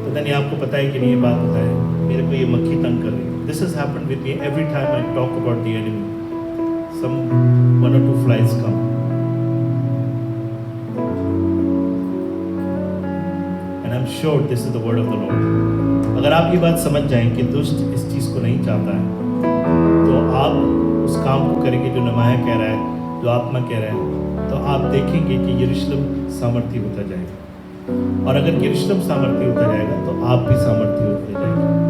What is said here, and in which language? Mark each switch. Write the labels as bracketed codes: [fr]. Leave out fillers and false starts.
[hi] आपको पता है कि नहीं? ये बात पता है मेरे को ये मक्खी तंग कर रही है। [en] This has happened with me every time I talk about the enemy. सम 1 or 2 flies come and I'm sure this is the word of the Lord। [hi] अगर आप ये बात समझ जाएं कि दुष्ट इस चीज़ को नहीं चाहता है तो आप उस काम को करेंगे जो नमाया कह रहा है, जो आत्मा कह रहा है, तो आप देखेंगे कि यरूशलेम सामर्थ्य होता जाएगा। और अगर यरूशलेम सामर्थ्य होता जाएगा तो आप भी सामर्थ्य होते जाएंगे।